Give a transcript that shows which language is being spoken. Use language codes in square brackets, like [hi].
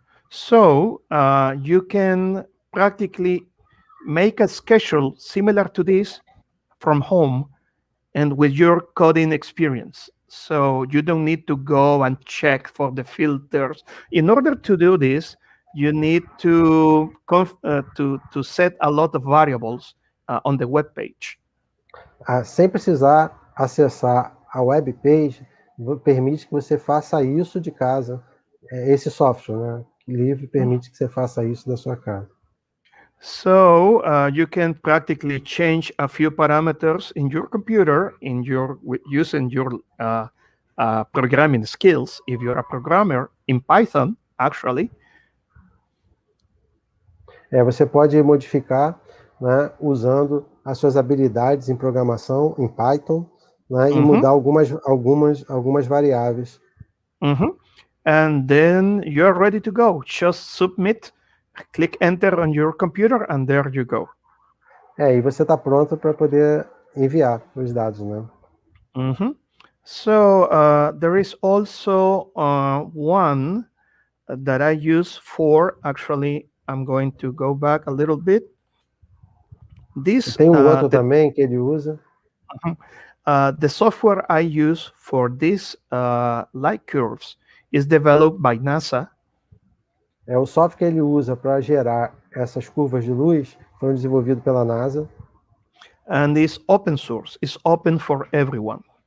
[en] So you can practically make a schedule similar to this from home and with your coding experience. So you don't need to go and check for the filters. In order to do this, you need to set a lot of variables on the web page. [pt] Sem precisar acessar a web page, permite que você faça isso de casa. Esse software, né, livre, permite que você faça isso da sua casa. [en] So you can practically change a few parameters in your computer using your programming skills. If you're a programmer in Python, actually. [pt] Você pode modificar, né, usando as suas habilidades em programação, em Python, né, e mudar algumas variáveis. [en] And then you're ready to go. Just submit, click enter on your computer, and there you go. [pt] E você está pronto para poder enviar os dados, né? [en] So there is also one that I use for, actually, I'm going to go back a little bit. This, [pt] Tem outro também que ele usa. [en] The software I use for these light curves is developed by NASA. [pt] O software que ele usa para gerar essas curvas de luz foi desenvolvido pela NASA. [en] And is open source, is open for everyone.